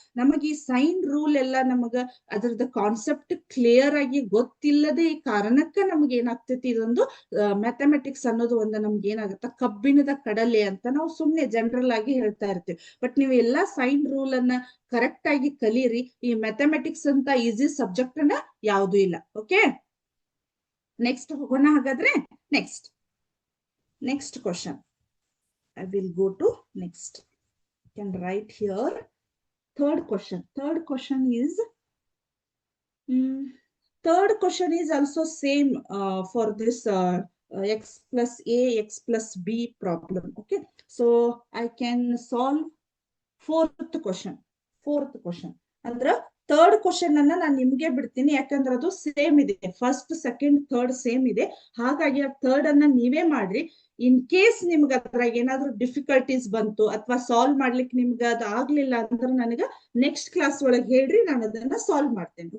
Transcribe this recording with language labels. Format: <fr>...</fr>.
<kn>ನಮಗೆ ಈ sign rule ಎಲ್ಲ ನಮಗ ಅದ್ರದ್ದು ಕಾನ್ಸೆಪ್ಟ್ ಕ್ಲಿಯರ್ ಆಗಿ ಗೊತ್ತಿಲ್ಲದೆ ಈ ಕಾರಣಕ್ಕೆ ನಮ್ಗೆ ಏನಾಗ್ತೈತಿ, ಇದೊಂದು ಮ್ಯಾಥಮೆಟಿಕ್ಸ್ ಅನ್ನೋದು ಒಂದು ನಮ್ಗೆ ಏನಾಗುತ್ತ, ಕಬ್ಬಿಣದ ಕಡಲೆ ಅಂತ ನಾವು ಸುಮ್ನೆ ಜನರಲ್ ಆಗಿ ಹೇಳ್ತಾ ಇರ್ತೀವಿ. ಬಟ್ ನೀವು ಎಲ್ಲಾ ಸೈನ್ ರೂಲ್ ಅನ್ನ ಕರೆಕ್ಟ್ ಆಗಿ ಕಲೀರಿ, ಈ ಮ್ಯಾಥಮೆಟಿಕ್ಸ್ ಅಂತ ಈಸಿ ಸಬ್ಜೆಕ್ಟ್ ಅನ್ನ ಯಾವ್ದು ಇಲ್ಲ. ಓಕೆ, ನೆಕ್ಸ್ಟ್ ಹೋಗೋಣ ಹಾಗಾದ್ರೆ.</kn> <en>next question, I will go to next. You can write here third question is third question is also same for this x plus a, x plus b problem. Okay, so I can solve fourth question</en> <kn>ಅಂದ್ರೆ third question ಅನ್ನ ನಾನು ನಿಮ್ಗೆ ಬಿಡ್ತೀನಿ, ಯಾಕಂದ್ರೆ ಅದು same ಇದೆ, first second third same ಇದೆ. ಹಾಗಾಗಿ ಆ ಥರ್ಡ್ ಅನ್ನ ನೀವೇ ಮಾಡ್ರಿ. ಇನ್ ಕೇಸ್ ನಿಮ್ಗೆ ಅದ್ರಾಗ ಏನಾದ್ರು ಡಿಫಿಕಲ್ಟೀಸ್ ಬಂತು ಅಥವಾ ಸಾಲ್ವ್ ಮಾಡ್ಲಿಕ್ಕೆ ನಿಮ್ಗೆ ಅದು ಆಗ್ಲಿಲ್ಲ ಅಂದ್ರೆ ನನಗೆ ನೆಕ್ಸ್ಟ್ ಕ್ಲಾಸ್ ಒಳಗೆ ಹೇಳ್ರಿ, ನಾನು ಅದನ್ನ ಸಾಲ್ವ್ ಮಾಡ್ತೇನೆ.</kn>